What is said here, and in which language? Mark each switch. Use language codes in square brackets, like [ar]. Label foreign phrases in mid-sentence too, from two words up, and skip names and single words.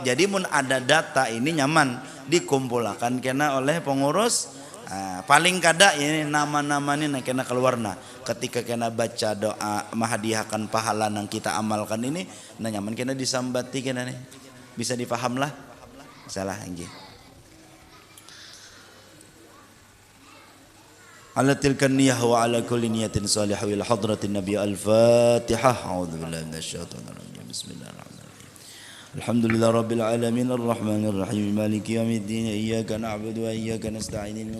[bjn] Jadi mun ada data ini nyaman dikumpulkan kena oleh pengurus. Paling kada ini nama-nama ini kena keluarna. Ketika kena baca doa menghadiahkan pahala yang kita amalkan ini, nah nyaman kena disambati kena nih. Bisa dipaham lah. Salah anjing. [ar] على تلك النية وعلى كل نية صالحة إلى حضرة النبي الفاتحة أعوذ بالله من الشيطان الرجيم بسم الله الرحمن الرحيم الحمد لله رب العالمين الرحمن الرحيم مالك يوم الدين إياك نعبد وإياك نستعين اهدنا